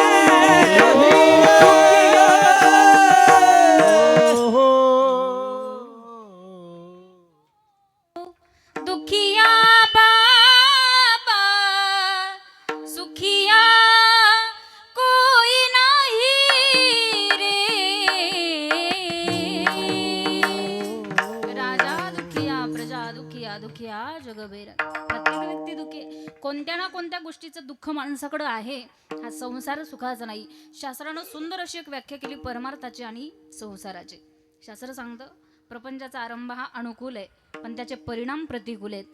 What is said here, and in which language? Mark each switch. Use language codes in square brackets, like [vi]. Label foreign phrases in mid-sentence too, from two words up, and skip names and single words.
[hi] दुखिया बाबा, सुखिया कोई नाही रे. राजा दुखिया, प्रजा दुखिया, दुखिया जगभेर. [mr] प्रत्येक व्यक्ती दुखी, कोणत्या ना कोणत्या गोष्टीचं दुःख माणसाकडं आहे. हा संसार सुखाचा नाही. शास्त्रानं सुंदर अशी एक व्याख्या केली परमार्थाची आणि संसाराची. शास्त्र सांगतं प्रपंचाचा आरंभ हा अनुकूल आहे, पण त्याचे परिणाम प्रतिकूल आहेत.